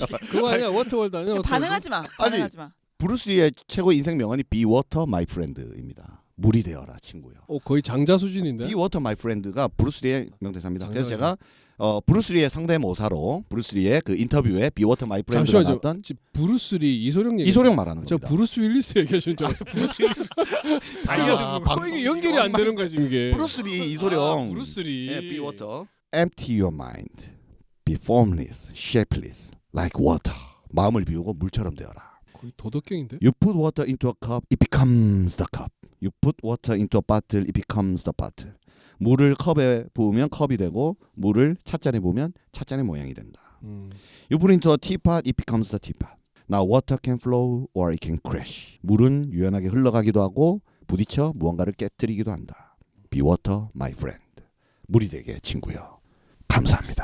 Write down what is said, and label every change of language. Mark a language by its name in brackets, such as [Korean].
[Korean] 그거 아니야 워터월드 아니야? 워터월드? 반응하지 마. 반응하지 마. 브루스리의 최고 인생 명언이 [English] Be Water, My Friend [Korean] 입니다. 물이 되어라 친구요. 거의 장자 수준인데. [English] Be water my friend [Korean] 가 브루스리의 명대사입니다. 그래서 제가 브루스리의 상대모사로 브루스리의 그 인터뷰에 [English] Be water my friend [Korean] 가 나왔던 브루스리 이소룡 얘기. 이소룡 말하는 저 겁니다. 브루스 윌리스 얘기하신 줄 알았어요. 이게 연결이 안 되는 거지 이게. 브루스리 이소룡. 브루스리. [English] 네, Be water. Empty your mind. Be formless, shapeless, like water. [Korean] 마음을 비우고 물처럼 되어라. 거의 도덕경인데. [English] You put water into a cup, it becomes the cup. You put water into a bottle, it becomes the bottle. [Korean] 물을 컵에 부으면 컵이 되고 물을 찻잔에 부으면 찻잔의 모양이 된다. [English] You put into a teapot, it becomes the teapot. Now water can flow or it can crash. [Korean] 물은 유연하게 흘러가기도 하고 부딪혀 무언가를 깨뜨리기도 한다. [English] Be water, my friend. [Korean] 물이 되게 친구요. 감사합니다.